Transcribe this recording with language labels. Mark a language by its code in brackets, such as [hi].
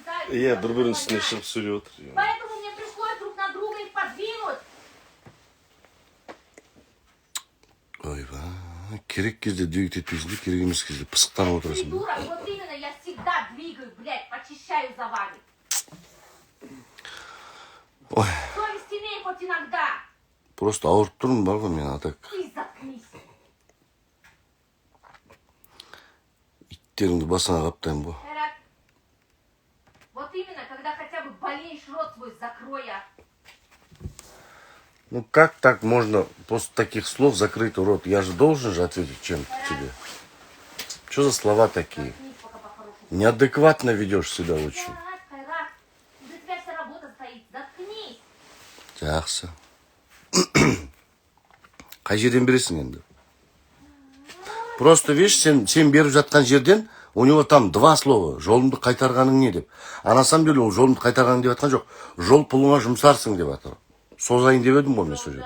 [kk] Иә, бір-бірінің үстіне шығып сөйлеп отыр. [ru] Поэтому мне пришлось друг на друга их подвинуть. [kk] Ойбай, керек кезде двигать етпейсің де, керек емес кезде пысықтанып отырасың. [ru] Придурок, вот именно, я всегда двигаю, блядь, почищаю за вами. Ой, Совесть имей хоть иногда. [kk] просто ауырып тұрмын бар ғой мен, [ru] а так. Ты заткнись. [kk] Иттеріңді басына қаптаймын ғой. [ru] Хайрат, вот именно, когда хотя бы болеешь, рот свой закрой, а. Ну как так можно после таких слов закрыть рот? Я же должен же ответить чем-то тебе. Что за слова такие? Заткнись пока по-хорошему. Неадекватно ведешь себя очень. Хайрат, за тебя вся работа стоит. Заткнись. [kk] Жақсы. Қай жерден бересің енді? [ru] Просто видишь, [kk] сен беріп жатқан жерден, [ru] у него там два слова. [kk] Жолымды қайтарғаның не деп. [ru] А на самом деле, [kk] ол жолымды қайтарғаның деп жатқан жоқ. Жол пұлыңа жұмсарсың деп жатыр. Созайын деп едім ғой мен сол жерде.